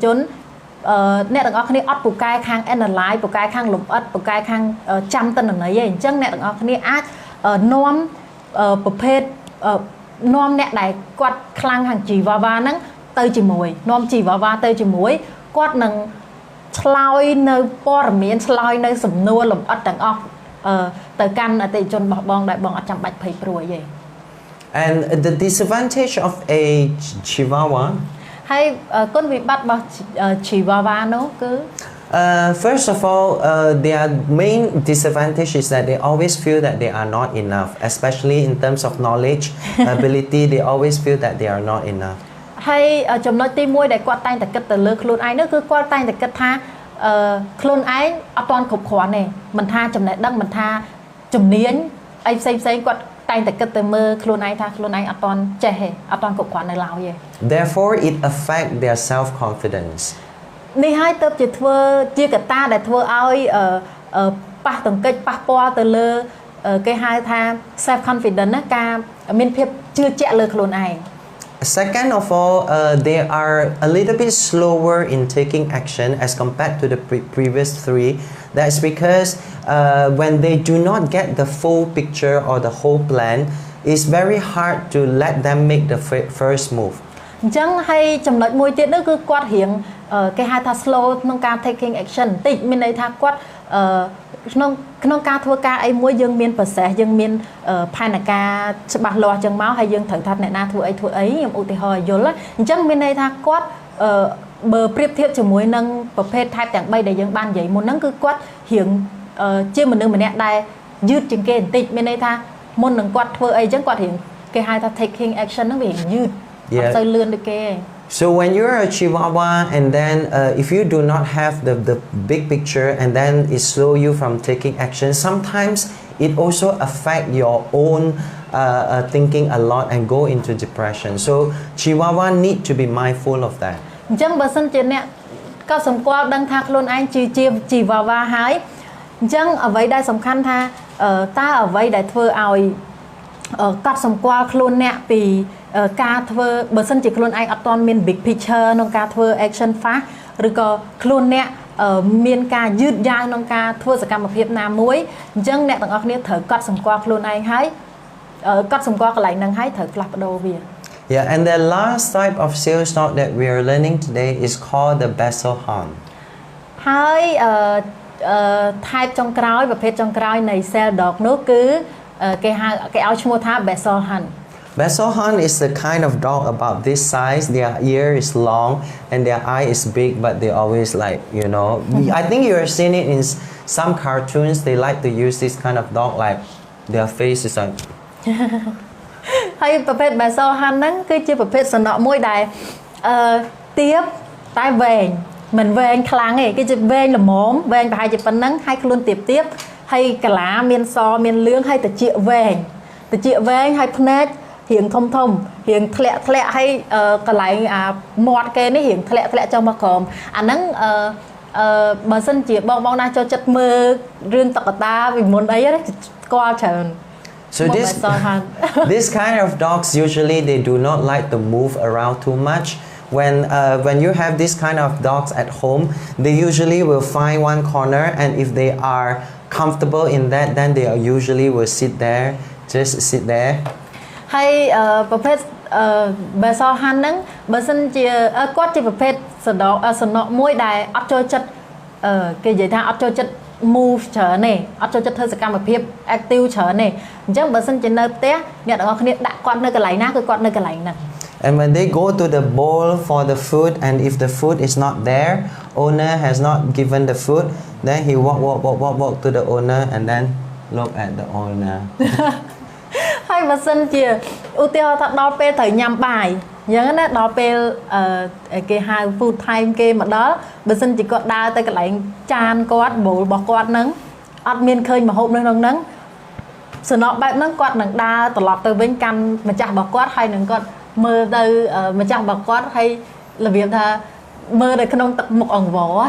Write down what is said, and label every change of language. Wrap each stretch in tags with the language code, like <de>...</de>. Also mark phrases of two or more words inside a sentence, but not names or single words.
<km>ជនអ្នកទាំងអស់គ្នាអត់ពូកែខាង analyze ពូកែខាងលម្អិតពូកែខាងចាំទិន្នន័យឯងអញ្ចឹងអ្នកទាំងអស់គ្នាអាចនាំប្រភេទនាំអ្នកដែលគាត់ខ្លាំងខាង Chihuahua ហ្នឹងទៅជាមួយនាំ Chihuahua ទៅជាមួយគាត់នឹងឆ្លើយនៅព័ត៌មានឆ្លើយនៅសំណួរលម្អិតទាំងអស់ទៅកាន់អតិថិជនរបស់បងដែលបងអត់ចាំបាច់ភ័យព្រួយទេ</km> <en>And the disadvantage of a Chihuahua</en> <km>ហើយគុណវិបត្តិរបស់ Chihuahua នោះគឺ</km> <en>first of all, their main disadvantage is that they always feel that they are not enough, especially in terms of knowledge, ability. They always feel that they are not enough.</en> <km>ហើយចំណុចទី1ដែលគាត់តែងតែគិតទៅលើខ្លួនឯងនោះគឺគាត់តែងតែគិតថាខ្លួនឯងអត់ទាន់គ្រប់គ្រាន់ទេមិនថាចំណេះដឹងមិនថាជំនាញអីផ្សេងគាត់តែងតែគិតទៅមើលខ្លួនឯងថាខ្លួនឯងអត់ទាន់ចេះទេអត់ទាន់គ្រប់គ្រាន់នៅឡើយទេ</km> <en>Therefore, it affects their self-confidence.</en> <km>នេះហើយទៅជាធ្វើជាកត្តាដែលធ្វើឲ្យប៉ះទង្គិចប៉ះពាល់ទៅលើគេហៅថា</km> <en>self confidence</en> <km>ណាការមានភាពជឿជាក់លើខ្លួនឯង</km> <en>Second of all, they are a little bit slower in taking action as compared to the previous three. That's because when they do not get the full picture or the whole plan, it's very hard to let them make the first move.</en> <km>អញ្ចឹងហើយចំណុចមួយទៀតនោះគឺគាត់រៀងគេហៅថា slow ក្នុងការ</km> <en>taking action</en> <km>បន្តិចមានន័យថាគាត់ក្នុងការធ្វើ ការអីមួយយើងមាន process យើងមានផែនការច្បាស់លាស់អញ្ចឹងមកហើយយើងត្រូវថាអ្នកណាធ្វើអីខ្ញុំឧទាហរណ៍ឲ្យយល់អញ្ចឹងមានន័យថាគាត់បើប្រៀបធៀបជាមួយនឹងប្រភេទ type ទាំង3ដែលយើងបាននិយាយមុនហ្នឹងគឺគាត់រៀងជាមនុស្សម្នាក់ដែលយឺតជាងគេបន្តិចមានន័យថាមុននឹងគាត់ធ្វើអីអញ្ចឹងគាត់រៀងគេហៅថា</km> <en>taking action</en> <km>ហ្នឹងវារៀងយឺតអត់សូវលឿនដូចគេ</km> <en>So when you're a Chihuahua and then if you do not have the big picture and then it slow you from taking action, sometimes it also affect your own thinking a lot and go into depression. So Chihuahua need to be mindful of that.</en> <km>អញ្ចឹងបើសិនជាអ្នកក៏សម្គាល់ដឹងថាខ្លួនឯងជា Chihuahua ហើយអញ្ចឹងអ្វីដែលសំខាន់ថាតើអ្វីដែលធ្វើឲ្យកត់សម្គាល់ខ្លួនអ្នកពីការធ្វើបើសិនជាខ្លួនឯងអត់ទាន់មាន</km> <en>big picture</en> <km>ក្នុងការធ្វើ</km> <en>action fast</en> <km>ឬក៏ខ្លួនអ្នកមានការយឺតយ៉ាវក្នុងការធ្វើសកម្មភាពណាមួយអញ្ចឹងអ្នកទាំងអស់គ្នាត្រូវកត់សម្គាល់ខ្លួនឯងហើយកត់សម្គាល់កន្លែងហ្នឹងហើយត្រូវផ្លាស់ប្ដូរវា</km> <en>Yeah, and the last type of sales talk that we are learning today is called the Bessel Horn.</en> <km>ហើយ type ចុងក្រោយប្រភេទចុងក្រោយនៃ</km> <en>sales dog</en> <km>នោះគឺគេឲ្យឈ្មោះថា Bessel Horn.</km> <en>Bessel Horn is the kind of dog about this size. Their ear is long and their eye is big, but they always like, I think you have seen it in some cartoons. They like to use this kind of dog, like their face is like.</en> <km>ហើយប្រភេទ Bessel Horn ហ្នឹងគឺជាប្រភេទសំណក់មួយដែលទាបតែវែងមិនវែងខ្លាំងទេគឺជាវែងល្មមវែងប្រហែលជាប៉ុណ្ណឹងហើយខ្លួនទាបហើយកាឡាមានសមានលឿងហើយត្រចៀកវែងអតិចវែងហើយភ្នែករៀងធំរៀងធ្លាក់ហើយកន្លែងមាត់គេនេះរៀងធ្លាក់ចុះមកក្រោមអាហ្នឹងបើសិនជាបងណាចូលចិត្តមើលរឿងតុក្កតាពីមុនអីហ្នឹងស្គាល់ច្រើន</km> <en>So this kind of dogs usually they do not like to move around too much. When you have this kind of dogs at home, they usually will find one corner, and if they are comfortable in that, then they usually will just sit there.</en> <km>ហើយប្រភេទបើសហាន់ហ្នឹងបើសិនជាគាត់ជាប្រភេទសំណក់មួយដែលអត់ចូលចិត្តគេនិយាយថាអត់ចូលចិត្ត move ច្រើនទេអត់ចូលចិត្តធ្វើសកម្មភាព active ច្រើនទេអញ្ចឹងបើសិនជានៅផ្ទះអ្នកទាំងអស់គ្នាដាក់គាត់នៅកន្លែងណាគឺគាត់នៅកន្លែងហ្នឹង</km> <en>And when they go to the bowl for the food, and if the food is not there, owner has not given the food, then he walk to the owner and then look at the owner.</en> <km>ហើយបើសិនជាឧទាហរណ៍ថាដល់ពេលត្រូវញ៉ាំបាយអញ្ចឹងណាដល់ពេលគេហៅ</km> <en>food time</en> <km>គេមកដល់បើសិនជាគាត់ដើរទៅកន្លែងចានគាត់ bowl របស់គាត់ហ្នឹងអត់មានឃើញម្ហូបនៅក្នុងហ្នឹងសំណក់បែបហ្នឹងគាត់នឹងដើរត្រឡប់ទៅវិញកាន់ម្ចាស់របស់គាត់ហើយនឹងគាត់មើលទៅម្ចាស់របស់គាត់ហើយរបៀបថាមើលនៅក្នុងទឹកមុខអង្វរ</km>